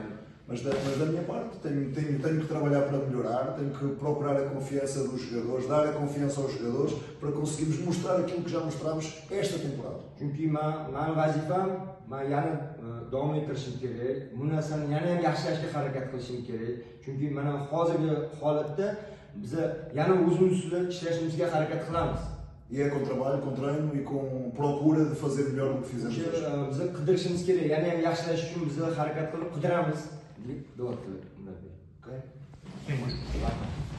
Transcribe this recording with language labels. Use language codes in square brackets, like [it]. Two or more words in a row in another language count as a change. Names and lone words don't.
[pt] Mas da minha parte tenho que trabalhar para melhorar, tenho que procurar a confiança dos jogadores, dar a confiança aos jogadores para conseguirmos mostrar aquilo que já mostramos esta temporada. [uz] Chunki men vazifam, men yana davom ettirishim kerak. Bu narsani yana ham yaxshilashga harakat qilishim kerak. Chunki mana hozirgi holatda biz yana o'zimiz ustida ishlashimizga harakat qilamiz. [pt] E é com trabalho, com treino e com procura de fazer melhor do que fizemos hoje. [uz] Biz qidirishimiz kerak, yana ham yaxshilash uchun biz harakat qilib qidiramiz. Duo qilib, Ok? [pt] Sim.